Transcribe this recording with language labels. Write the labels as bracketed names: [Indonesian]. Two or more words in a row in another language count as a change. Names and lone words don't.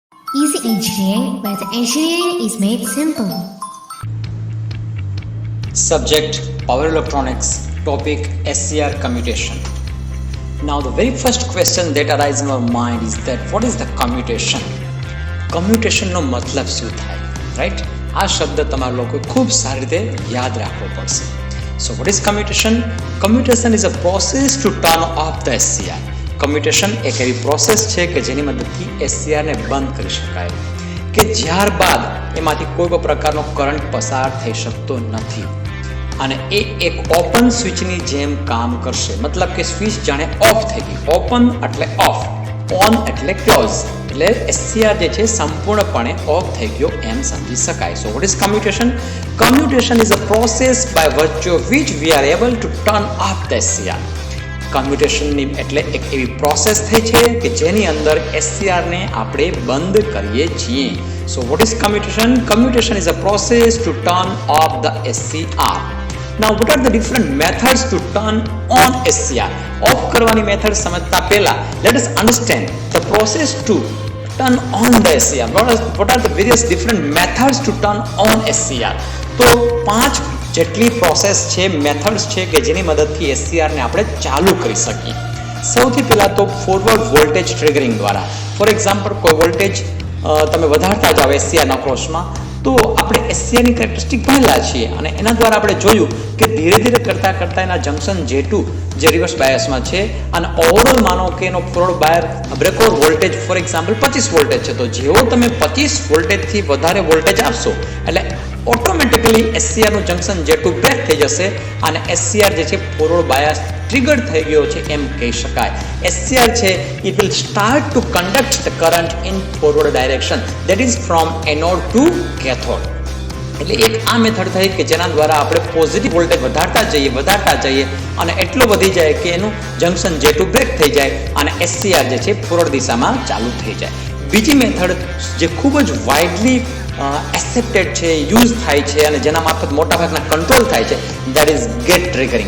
[English] Easy Engineering, where the engineering is made simple. Subject Power Electronics, topic SCR commutation. Now the very first question that arises in our mind is that what is the commutation? [Gujarati] Commutation નો મતલબ શું થાય, રાઈટ? આ શબ્દ તમારા લોકો ખૂબ સારી રીતે યાદ રાખવો પડશે. [English] So what is commutation? Commutation is a process to turn off the SCR. [Gujarati] Commutation એક એવી પ્રોસેસ છે કે જેની મદદથી SCR ને બંધ કરી શકાય, કે ત્યારબાદ એમાંથી કોઈ પણ પ્રકારનો કરંટ પસાર થઈ શકતો નથી અને એ એક ઓપન સ્વિચની જેમ કામ કરશે. મતલબ કે સ્વિચ જાણે ઓફ થઈ ગઈ. ઓપન એટલે ઓફ, ઓન એટલે ક્લોઝ, એટલે SCR જે છે સંપૂર્ણપણે ઓફ થઈ ગયો એમ સમજી શકાય. [English] So what is commutation? Commutation is a process by virtue of which we are able to turn off the SCR. [Gujarati] કમ્યુટેશનની એટલે એક એવી પ્રોસેસ થઈ છે કે જેની અંદર SCR ને આપણે બંધ કરીએ છીએ. [English] So what is commutation? Commutation is a process to turn off the SCR. Now what are the different methods to turn on SCR? [Gujarati] ઓફ કરવાની મેથડ સમજતા પહેલા [English] let us understand the process to turn on the SCR. What are the various different methods to turn on SCR? [Gujarati] તો 5 જેટલી પ્રોસેસ છે, મેથડ્સ છે કે જેની મદદથી SCR ને આપણે ચાલુ કરી શકીએ. સૌથી પહેલા તો [English] forward voltage triggering [Gujarati] દ્વારા. [English] for example [Gujarati] કોઈ વોલ્ટેજ તમે વધારતા જાઓ SCR ના ક્રોસમાં, તો આપણે SCR ની કેરેક્ટરિસ્ટિક ભણેલા છીએ અને એના દ્વારા આપણે જોયું કે ધીરે ધીરે કરતાં કરતાં એના જંકશન J2 જે રિવર્સ બાયસમાં છે અને ઓવરઓલ માનો કે એનો [English] forward bias breakover voltage for example [Gujarati] 25 વોલ્ટેજ છે, તો જેવો તમે 25 વોલ્ટેજથી વધારે વોલ્ટેજ આપશો એટલે ઓટોમેટિકલી SCR નું જંકશન J2 બ્રેક થઈ જશે અને SCR જે છે [English] forward bias trigger [Gujarati] થઈ ગયો છે એમ કહી શકાય. SCR છે [English] it will start to conduct the current in forward direction, that is from anode to cathode. [Gujarati] એટલે એક આ મેથડ થઈ કે જેના દ્વારા આપણે [English] positive voltage [Gujarati] વધારતા જઈએ અને એટલો વધી જાય કે એનું જંકશન J2 બ્રેક થઈ જાય અને SCR જે છે ફોરવર્ડ દિશામાં ચાલુ થઈ જાય. બીજી મેથડ જે ખૂબ જ [English] widely accepted [Gujarati] છે, યુઝ થાય છે અને જેના મારફત મોટાભાગના કંટ્રોલ થાય છે, [English] that is gate triggering.